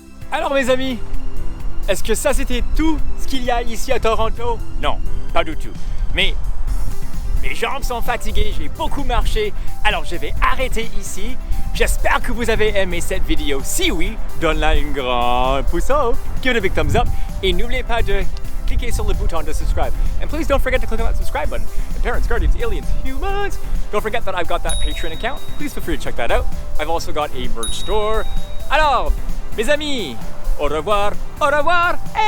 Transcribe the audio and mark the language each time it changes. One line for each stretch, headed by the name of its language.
French: Alors mes amis, est-ce que ça c'était tout ce qu'il y a ici à Toronto? Non, pas du tout. Mais mes jambes sont fatiguées, j'ai beaucoup marché, alors je vais arrêter ici. J'espère que vous avez aimé cette vidéo. Si oui, donne-la un grand pouce haut,
English: give it a big thumbs up,
French: et n'oubliez pas de cliquer sur le bouton de subscribe.
English: And please don't forget to click on that subscribe button. And parents, guardians, aliens, humans, don't forget that I've got that Patreon account. Please feel free to check that out. I've also got a merch store.
French: Alors, mes amis, au revoir et au revoir.